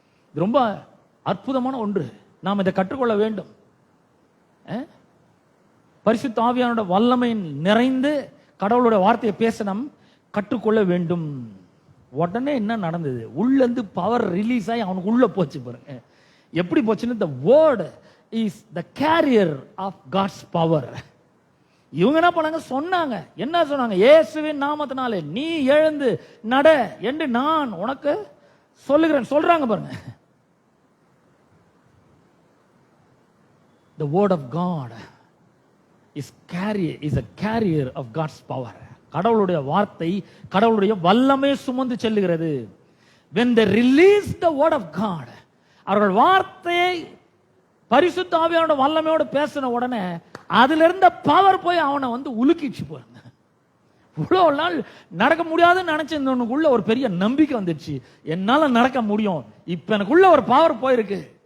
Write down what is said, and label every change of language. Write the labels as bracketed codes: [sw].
[ta] இது ரொம்ப அற்புதமான ஒன்று. நாம் இதை கற்றுக்கொள்ள வேண்டும். பரிசுத்த ஆவியானோட வல்லமை நிறைந்து கடவுளுடைய வார்த்தையை பேச நாம் கற்றுக்கொள்ள வேண்டும். உடனே என்ன நடந்தது? உள்ள இருந்து பவர் ரிலீஸ் ஆகி அவனுக்கு உள்ள போச்சு பாருங்க. எப்படி போச்சுன்னு, [en] the word is the carrier of God's power. [ta] இவங்க என்ன பண்ணாங்க? சொன்னாங்க. என்ன சொன்னாங்க? இயேசுவின் நாமத்தினாலே நீ எழுந்து நட என்று நான் உனக்கு சொல்லுகிறேன் சொல்றாங்க பாருங்க. [en] The word of God is a carrier of God's power. [ta] கடவுளுடைய வார்த்தை கடவுளுடைய வல்லமை சுமந்து செல்லுகிறது. [en] When they release the word of God, [ta] அவர்கள் வார்த்தையை பரிசுத்த ஆவியானோட வல்லமையோட பேசின உடனே அதுல இருந்த பவர் போய் அவனை வந்து உலுக்கிச்சு போறாங்க. இவ்வளவு நாள் நடக்க முடியாதுன்னு நினைச்சவனுக்குள்ள ஒரு பெரிய நம்பிக்கை வந்துடுச்சு, என்னால நடக்க முடியும். இப்ப எனக்குள்ள ஒரு பவர் போயிருக்கு.